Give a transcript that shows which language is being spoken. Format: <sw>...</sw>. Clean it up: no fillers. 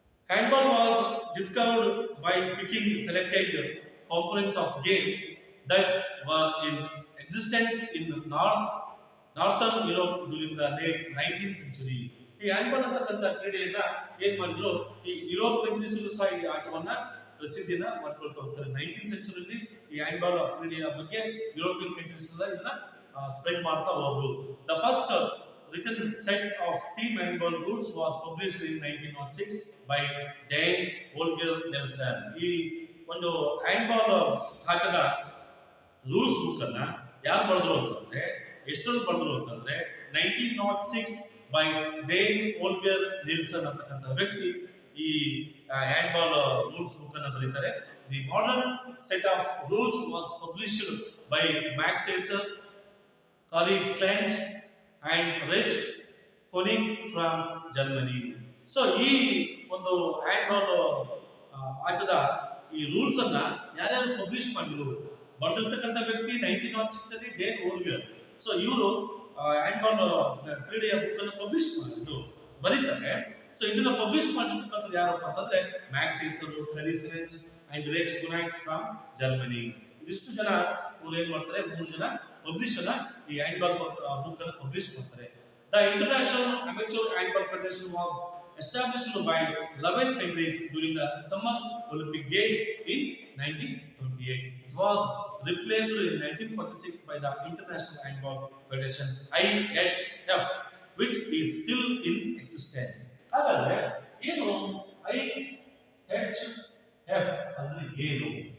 <en>Handball was discovered by picking selected components of games that were in existence in Northern Europe during the late 19th century.</en> <kn>ಈ handball ಅಂತಕ್ಕಂಥ ಕ್ರೀಡೆಯನ್ನ ಏನ್ ಮಾಡಿದ್ರು, ಈ Europe countries ಸಹ ಈ ಆಟವನ್ನ ಪ್ರಸಿದ್ಧಿಯನ್ನ ಮಾಡ್ಕೊಳ್ತಾ ಹೋಗ್ತಾರೆ.</kn> <en>19th ಸೆಂಚುರಿಯಲ್ಲಿ</en> <kn>ಈ ಹ್ಯಾಂಡ್ಬಾಲ್ ಕ್ರೀಡೆಯ ಬಗ್ಗೆ ಯುರೋಪಿಯನ್ ಕಂಟ್ರೀಸ್ ಇದನ್ನ ಸ್ಪ್ರೆಡ್ ಮಾಡ್ತಾ ಹೋದ್ರು.</kn> <en>The first written set of team handball rules was published in 1906 by Dan Holger Nelson.</en> <kn>ಈ ಒಂದು ಹ್ಯಾಂಡ್ಬಾಲ್ ಆಟದ ರೂಲ್ಸ್ ಬುಕ್ ಅನ್ನ ಯಾರು ಬರೆದ್ರು ಅಂತಂದ್ರೆ, ಎಷ್ಟರಲ್ಲಿ ಬರೆದ್ರು ಅಂತಂದ್ರೆ 1906 ಬೈ ಡೇನ್ ಹೋಲ್ಗರ್ ನಿಲ್ಸನ್ ಅಂತಕ್ಕಂಥ ವ್ಯಕ್ತಿ ಈ ಹ್ಯಾಂಡ್ಬಾಲ್ ರೂಲ್ಸ್ ಬುಕ್ ಅನ್ನ ಬರೀತಾರೆ.</kn> <en>The modern set of rules was published by Max Sesar, Collins Klines and Rich Konig from Germany.</en> <kn>ಸೊ ಈ ಒಂದು ಹ್ಯಾಂಡ್ಬಾಲ್ ಆಟದ ಈ ರೂಲ್ಸ್ ಅನ್ನ ಯಾರ್ಯಾರು ಪಬ್ಲಿಷ್ ಮಾಡಿದ್ರು, ಬರೆದಿರ್ತಕ್ಕಂಥ ವ್ಯಕ್ತಿ 1906 ಅಲ್ಲಿ ಡೇನ್ ಹೋಲ್ಗರ್. ಸೊ ಇವರು ಹ್ಯಾಂಡ್ಬಾಲ್ ಕ್ರೀಡೆಯ ಬುಕ್ ಅನ್ನು ಪಬ್ಲಿಷ್ ಮಾಡಿದ್ರು, ಬರೀತಾರೆ. ಸೊ ಇದನ್ನ ಪಬ್ಲಿಷ್ ಮಾಡಿರ್ತಕ್ಕಂಥದ್ದು ಯಾರಪ್ಪ ಅಂತಂದ್ರೆ Max ಸೇಸರ್, Collins clients and rich ಕೊನಿಗ್ ಫ್ರಮ್ ಜರ್ಮನಿ. ಇದಿಷ್ಟು ಜನ ಇವ್ರು ಏನ್ ಮಾಡ್ತಾರೆ, 3 ಜನ ಪಬ್ಲಿಷರ್ ಈ ಹ್ಯಾಂಡ್ಬಾಲ್ ಬುಕ್ ಅನ್ನು ಪಬ್ಲಿಷ್ ಮಾಡ್ತಾರೆ.</kn> <en>The International Amateur Handball Federation was established by 11 countries during the Summer Olympic Games in 1928. It was replaced in 1946 by the International Handball Federation (IHF), which is still in existence.</en> <kn>ಹಾಗಾದ್ರೆ ಏನು IHF ಅಂದ್ರೆ ಏನು?</kn>